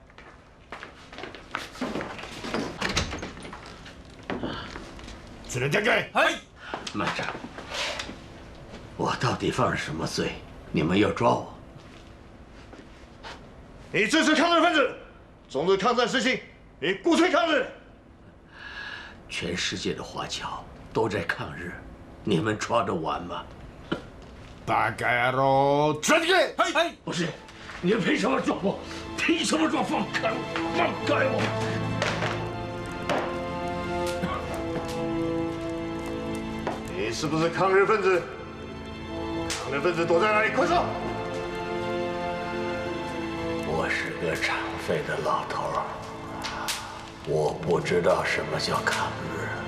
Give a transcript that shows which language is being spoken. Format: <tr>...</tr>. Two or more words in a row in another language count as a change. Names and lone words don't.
<ja>連れてけ。はい。</ja> <zh>慢着，我到底犯了什么罪？你们要抓我？你支持抗日分子，从事抗战事情，你鼓吹抗日。全世界的华侨都在抗日，你们抓得完吗？</zh> <ja>バカ野郎！連れてけ！はい。</ja> <zh>不是，你们凭什么抓我？凭什么抓？放开我！放开我！你是不是抗日分子？抗日分子躲在哪里？快说！我是个残废的老头儿，我不知道什么叫抗日。</zh>